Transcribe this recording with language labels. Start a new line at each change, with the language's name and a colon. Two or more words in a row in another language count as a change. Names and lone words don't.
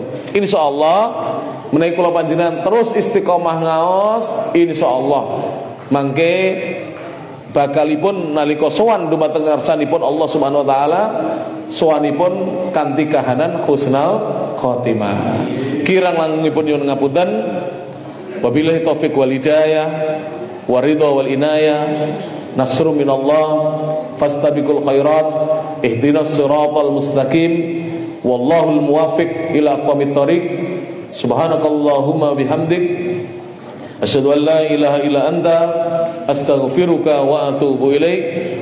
Javanese: Insyaallah menawi kula panjenengan terus istiqomah ngaos, insyaallah mangke bakalipun nalika sowan dumateng ngarsanipun Allah
Arabic: سبحانه وتعالى,
Javanese: sowanipun kanthi kahanan
Arabic: حسن الخاتمة.
Javanese: Kirang langkungipun nyuwun ngapunten.
Arabic: وبالله التوفيق والهداية والرضا والعناية. نصر من الله, فاستبقوا الخيرات، اهدنا الصراط المستقيم، والله الموفق إلى أقوم الطريق. سبحانك اللهم وبحمدك، أشهد أن لا إله إلا أنت، أستغفرك وأتوب إليك.